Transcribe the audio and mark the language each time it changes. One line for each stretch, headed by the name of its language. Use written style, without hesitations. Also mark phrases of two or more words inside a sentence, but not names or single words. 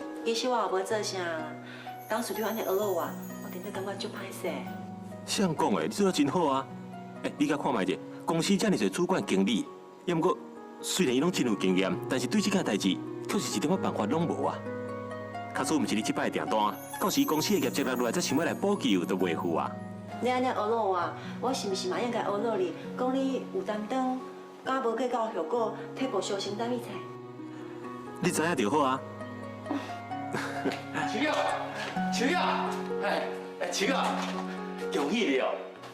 Min Nan Chinese: 其实我也无做啥，董事长安尼恶老我，我真正感觉足歹势。谁人讲的？你做得真好啊！你甲看卖者，公司遮尔侪主管经理，也毋过虽然伊拢真有经验，但是对这件代志，确实一点仔办法拢无啊。卡数毋是你即摆的订单，到时公司的业绩落来，才想要来补救，都袂赴啊。你安尼恶老我是毋是嘛应该恶老你？讲你有担当，敢无计较效果，替补小承担一切。你知影就好啊。秋月，秋月，秋月，恭喜你哦！